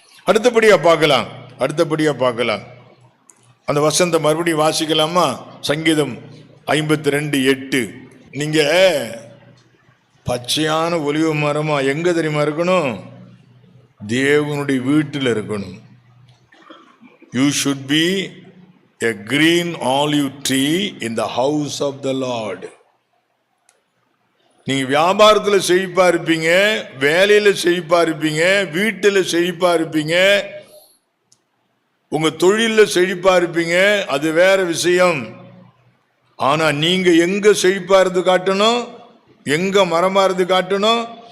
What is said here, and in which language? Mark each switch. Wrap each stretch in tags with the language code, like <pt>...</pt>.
<ta>அடுத்தபடியா பார்க்கலாம். அந்த வசனத்தை மறுபடியும் வாசிக்கலாமா? சங்கீதம் 52:8. நீங்க பச்சையான ஒலிவ மரமா எங்க தெரியுமா இருக்கணும்? தேவனுடைய வீட்டில் இருக்கணும்.</ta> <en>You should be a green olive tree in the house of the Lord.</en> <ta>நீங்க வியாபாரத்தில் செழிப்பா இருப்பீங்க, வேலையில செழிப்பா இருப்பீங்க, வீட்டில் செழிப்பா இருப்பீங்க, உங்க தொழில செழிப்பா இருப்பீங்க, அது வேற விஷயம். ஆனா நீங்க எங்க செழிப்பா இருந்து காட்டணும், எங்க மரமா இருந்து காட்டணும்?</ta>